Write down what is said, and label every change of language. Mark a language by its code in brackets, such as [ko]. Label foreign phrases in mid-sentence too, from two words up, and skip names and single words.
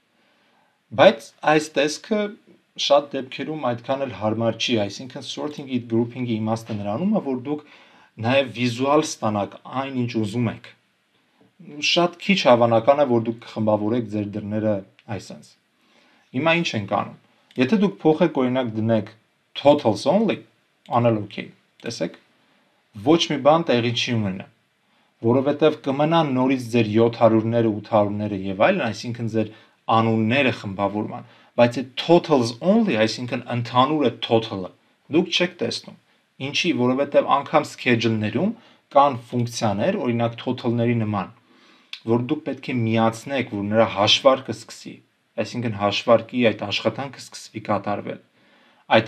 [hy] Բայց այս տեսքը շատ դեպքերում այդքան էլ հարմար չի, այսինքն sorting-ի, grouping-ի իմաստը նրանում է, որ դուք նաեւ վիզուալ ստանաք այն, ինչ ուզում եք։ Շատ քիչ հավանական է, որ դուք խմբավորեք ձեր դռները այսպես։ Հիմա ինչ ենք անում։ Եթե դուք փոխեք օրինակ դնեք [en] totals only, [hy] անել OK, տեսեք, ոչ մի բան տեղի չի ունենա, որովհետև կմնան նորից ձեր 700-ները, 800-ները եւ այլն, այսինքն ձեր անունները խմբավորման, բայց այդ [en] totals only, [hy] այսինքն ընդհանուր է total-ը, դուք չեք տեսնում։ Ինչի, որովհետև անգամ schedule-ներում կան ֆունկցիաներ, օրինակ total-ների նման, որ դուք պետք է միացնեք, որ նրա հաշվարկը սկսի, այսինքն հաշվարկի այդ աշխատանքը սկսվի կատարվել։ Այդ